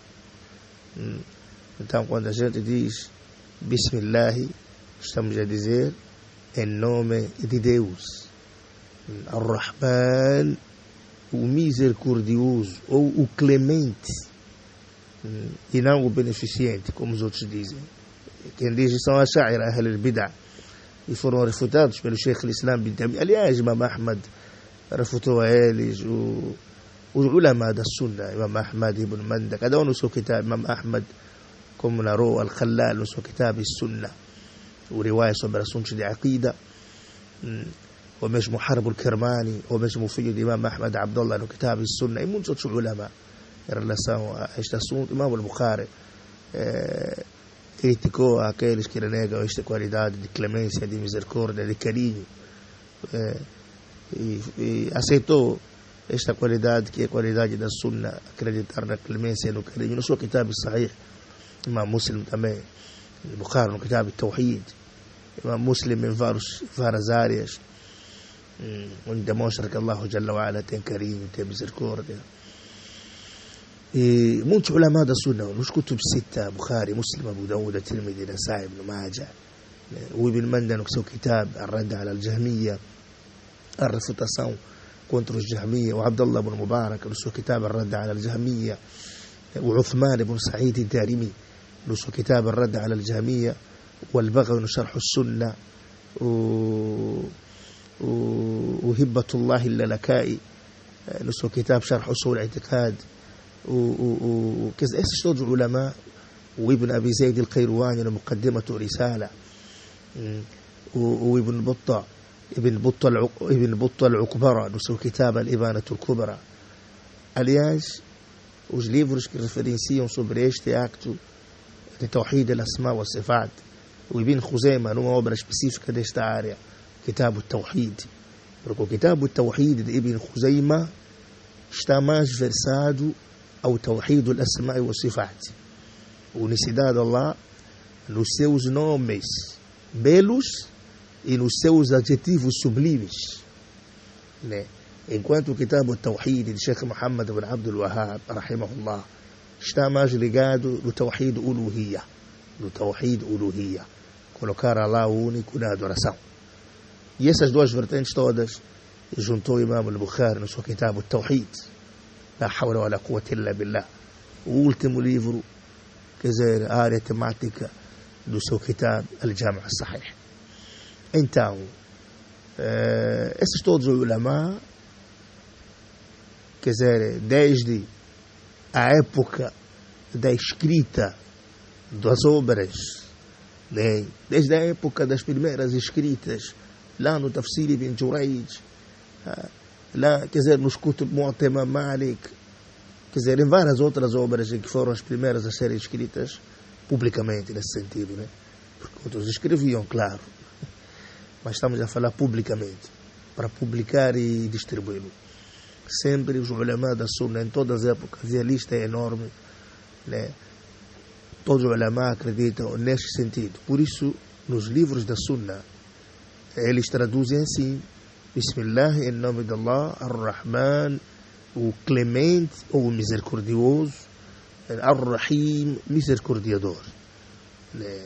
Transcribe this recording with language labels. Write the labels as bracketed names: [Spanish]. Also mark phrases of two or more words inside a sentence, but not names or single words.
[Portuguese] Então, quando a gente diz Bismillah, estamos a dizer em nome de Deus. Ar-Rahman, o misericordioso ou o clemente, e não o beneficente, como os outros dizem. Quem diz são as Ash'ira, [Arabic] أهل البدعة, [Portuguese] e foram refutados pelo Sheikh al-Islam bin Taymiyyah. Aliás, Imam Ahmad refutou a eles, os ulama da Sunna, Imam Ahmad ibn Manda, cada um no seu kitab. Imam Ahmad, como narrou Al-Khallal no seu kitab Sunna, o riwaya sobre assuntos de aqida, ou mesmo Harb al-Kirmani, ou mesmo o filho de Imam Ahmad Abdullah no kitab Sunna, e muitos outros ulama em relação a este assunto. Imam al-Bukhari criticou aqueles que renegam esta qualidade de clemência, de misericórdia, de carinho, e aceitou esta qualidade, que é a qualidade da Sunna, acreditar na clemência e no carinho. No seu kitab Sahih, Imam Muslim também, Bukhari no kitab Tawhid, Imam Muslim em várias áreas, onde demonstra que Allah [Arabic] جل وعلا [Portuguese] tem carinho, tem misericórdia. E muitos ulama da Sunna, nos Kutub Sita, Bukhari, Muslim, Abu Dawud, Tirmidhi, Nasa'i, Ibn Majah, o Ibn Manda no seu kitab Ar-Radd ala al-Jahmiyya, a refutação contra os Jahmiyya, o Abdullah ibn Mubarak no seu kitab Ar-Radd ala al-Jahmiyya, o Uthman ibn Sa'id al-Darimi no seu kitab Ar-Radd ala al-Jahmiyya, o Al-Baghawi no Sharh al-Sunnah, o Hibbatullah al-Lalakai no seu kitab Sharh Usul al-I'tiqad, esses todos os ulama, o Ibn Abi Zayd al-Qayrawani no Muqaddimatu Risala, o Ibn Battah al-Ukbara no seu kitab Al-Ibanatu al-Kubra. Aliás, os livros que referenciam sobre este acto de [Arabic] توحيد الأسماء والصفات, [Portuguese] o Ibn Khuzaimah numa obra específica desta área, Kitab al-Tawhid, porque o Kitab al-Tawhid de Ibn Khuzaimah está mais versado ao [Arabic] توحيد الأسماء والصفات, [Portuguese] unicidade de Allah nos seus nomes belos e nos seus adjetivos sublimes, né? Enquanto o Kitab al-Tawhid de Sheikh Muhammad ibn Abdul Wahhab, rahimahullah, está mais ligado no [Arabic] توحيد الألوهية, [Portuguese] colocar Allah único na adoração. E essas duas vertentes todas juntou Imam al-Bukhari no seu Kitab al-Tawhid, [Arabic] لا حول ولا قوة إلا بالله, [Portuguese] o último livro, quer dizer, a área temática do seu Kitab al-Jami' al-Sahih. Então, esses todos os ulama, quer dizer, desde a época da escrita das obras, né? Desde a época das primeiras escritas, lá no Tafsir ibn Jurayj, lá, quer dizer, nos Kutub Muwatta Imam Malik, quer dizer, em várias outras obras que foram as primeiras a serem escritas publicamente, nesse sentido, né? Porque outros escreviam, claro, mas estamos a falar publicamente, para publicar e distribuí-lo. Sempre os ulama da Sunna, em todas as épocas, e a lista é enorme, né? Todos os ulama acreditam neste sentido. Por isso, nos livros da Sunna, eles traduzem assim: Bismillah, em nome de Allah, Ar-Rahman, o clemente ou o misericordioso, Ar-Rahim, misericordiador, né?